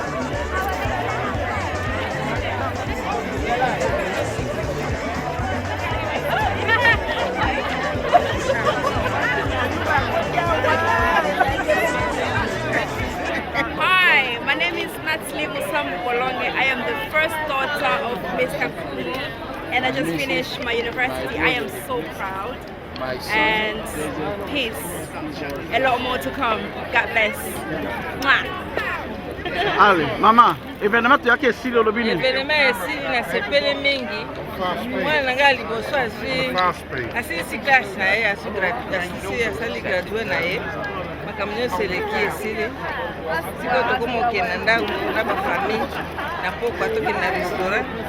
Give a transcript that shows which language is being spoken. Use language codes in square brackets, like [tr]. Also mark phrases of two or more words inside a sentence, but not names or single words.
[en] Hi, my name is Nathalie Bolonge. I am the first daughter of Mr. Kulu, and I just finished my university. I am so proud. And peace. A lot more to come. God bless. Mwah. [ln] Ali, mama, evenement yake esili olobini. Evenement esili na sepele mingi. Mwana nanga liboso asisi classe na ye asali gradué na ye. Makambo nyonso eleki esili. Sikoyo tokomokende na ndako na bafamille na pokwa tokende na restaurant.